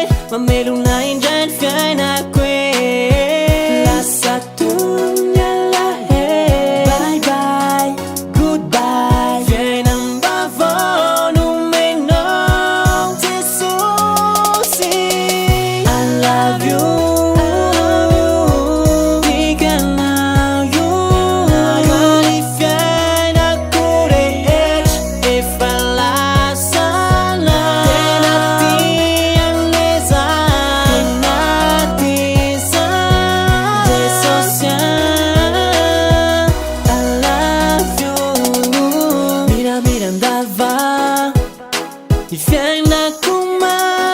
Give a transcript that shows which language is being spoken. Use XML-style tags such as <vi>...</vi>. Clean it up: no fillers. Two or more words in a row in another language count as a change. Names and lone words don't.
<mg>mamelona indray ny fiainako e. Lasa tony alahelo,</mg> <en>bye bye, goodbye.</en> <mg>Fiainam-baovao nomenao Jesosy.</mg> <en>I love you,</en> <mg>tikanao io. Mali fiainako rehetra efa lasana. Tena tian'le zany, tena tisan Jesosy.</mg> <en>I love you.</en> <mg>Miramirandava ny fiainako</mg>